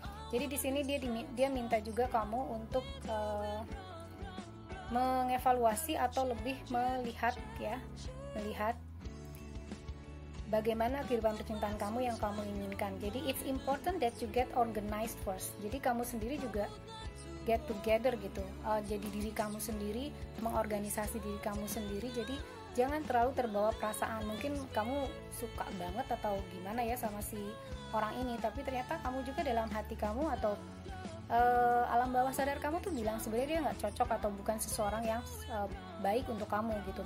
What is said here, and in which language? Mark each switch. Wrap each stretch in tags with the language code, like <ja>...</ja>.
<id>Jadi di sini dia minta juga kamu untuk mengevaluasi atau lebih melihat bagaimana kehidupan percintaan kamu yang kamu inginkan. Jadi</id> <en>it's important that you get organized first.</en> <id>Jadi kamu sendiri juga</id> <en>get together</en> <id>gitu. Jadi diri kamu sendiri, mengorganisasi diri kamu sendiri. Jadi jangan terlalu terbawa perasaan. Mungkin kamu suka banget atau gimana ya sama si orang ini, tapi ternyata kamu juga dalam hati kamu atau alam bawah sadar kamu tuh bilang sebenarnya dia nggak cocok atau bukan seseorang yang baik untuk kamu gitu.</id>